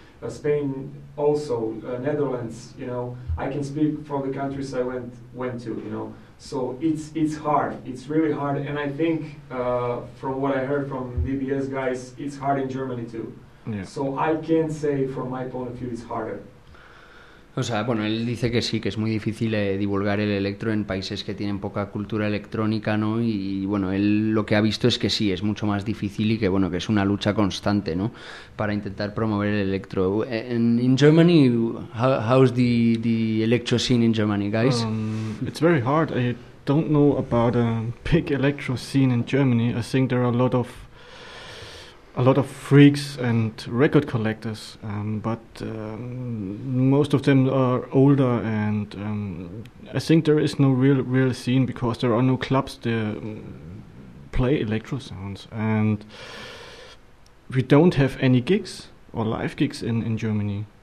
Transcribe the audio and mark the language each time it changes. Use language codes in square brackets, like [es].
[en] Spain also, Netherlands, you know, I can speak from the countries I went to, you know. So it's hard, it's really hard. And I think from what I heard from BBS guys, it's hard in Germany too. Yeah. So I can't say from my point of view it's harder. [es] O sea, bueno, él dice que sí, que es muy difícil divulgar el electro en países que tienen poca cultura electrónica, ¿no? Y bueno, él lo que ha visto es que sí, es mucho más difícil y que bueno, que es una lucha constante, ¿no? Para intentar promover el electro. [en] In Germany, how's the electro scene in Germany, guys? It's very hard. I don't know about a big electro scene in Germany. I think there are a lot of freaks and record collectors, but most of them are older, and I think there is no real scene because there are no clubs that play electro sounds, and we don't have any gigs or live gigs in Germany.